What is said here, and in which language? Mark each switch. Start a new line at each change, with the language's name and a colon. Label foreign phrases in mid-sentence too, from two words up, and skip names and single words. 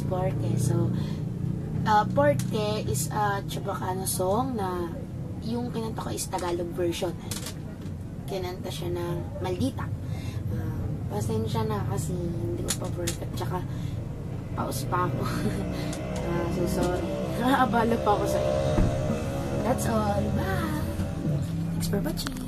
English: Porque. So, Porque is a Chabacano song
Filipino: na yung kinanta ko
English: is Tagalog version.
Filipino: Kinanta siya ng Maldita. Pasensya na kasi hindi ko pa perfect. Tsaka, paus pa ako. So, sorry. Nakakabala pa ako sa inyo.
English: That's all. Bye! Thanks for watching.